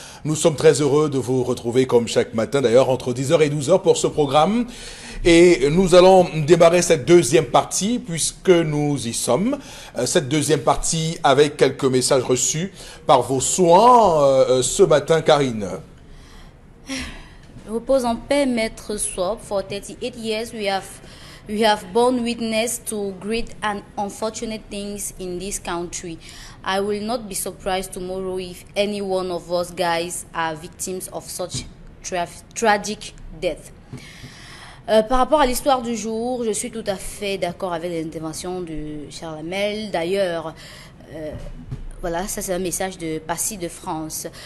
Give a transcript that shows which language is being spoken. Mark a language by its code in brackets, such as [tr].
[fr] Nous sommes très heureux de vous retrouver comme chaque matin, d'ailleurs, entre 10h et 12h pour ce programme. Et nous allons démarrer cette deuxième partie, puisque nous y sommes. Cette deuxième partie avec quelques messages reçus par vos soins ce matin, Karine. Repose en paix, Maître Swap. [en] For 38 years, we have borne witness to great and unfortunate things in this country. I will not be surprised tomorrow if any one of us guys are victims of such tragic death. [fr] Par rapport à l'histoire du jour, je suis tout à fait d'accord avec l'intervention de Charles Hamel. D'ailleurs, voilà, ça c'est un message de Passy de France.